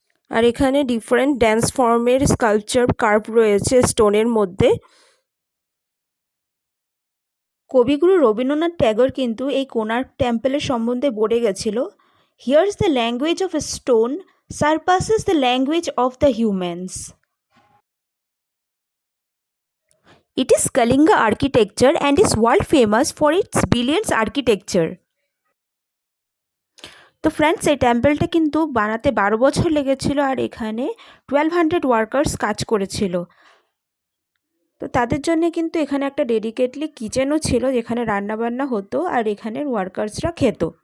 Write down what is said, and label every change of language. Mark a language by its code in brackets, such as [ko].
[bn] আর এখানে different dance ফর্মের sculpture curve রয়েছে স্টোনের মধ্যে। [en] কবিগুরু রবীন্দ্রনাথ ট্যাগর [bn] কিন্তু এই কোণার্ক টেম্পলের সম্বন্ধে বলে গেছিল, [en] Here's the language of a stone surpasses the language of the humans. It is Kalinga architecture and is world famous for its brilliance architecture. [bn] তো ফ্রেন্ডস, এই টেম্পলটা কিন্তু বানাতে 12 বছর লেগেছিল আর এখানে 1200 ওয়ার্কার্স কাজ করেছিল। তো তাদের জন্য কিন্তু এখানে একটা ডেডিকেটলি কিচেনও ছিল যেখানে রান্নাবান্না হতো আর এখানের ওয়ার্কার্সরা খেত।